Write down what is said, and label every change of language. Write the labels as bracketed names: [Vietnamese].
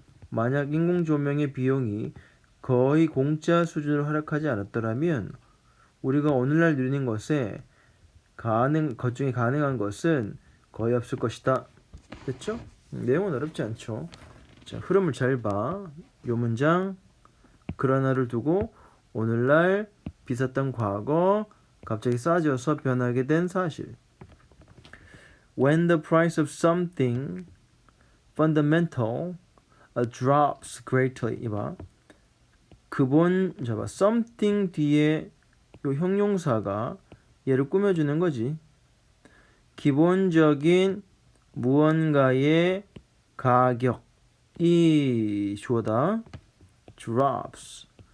[Korean] 만약 인공조명의 비용이 거의 공짜 수준으로 하락하지 않았더라면 우리가 오늘날 누리는 것 중에 가능한 것은 거의 없을 것이다. 됐죠? 내용은 어렵지 않죠. 자, 흐름을 잘 봐. 요 문장 그러나를 두고 오늘날 비쌌던 과거 갑자기 싸져서 변하게 된 사실. [English] When the price of something fundamental drops greatly. [Korean] 이봐. 잡아. something 뒤에 요 형용사가 얘를 꾸며주는 거지. 기본적인 무언가의 가격이 주어다. [English] drops.